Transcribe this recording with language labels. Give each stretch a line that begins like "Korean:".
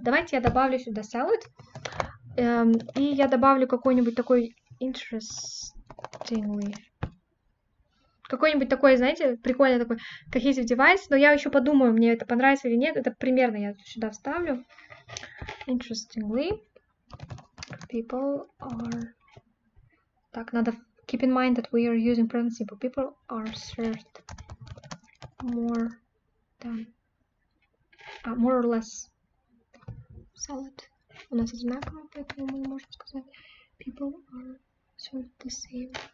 Russian: Давайте я добавлю сюда salad, и я добавлю какой-нибудь такой interestingly. Какой-нибудь такой, знаете, прикольный такой cohesive device, но я еще подумаю, мне это понравится или нет. Это примерно я сюда вставлю.
English: Interestingly, people are...
Russian: Так, надо
English: keep in mind that we are using present simple. People are served more than... more or less salad.
Russian: У нас одинаково, поэтому мы можем сказать
English: people are served the same.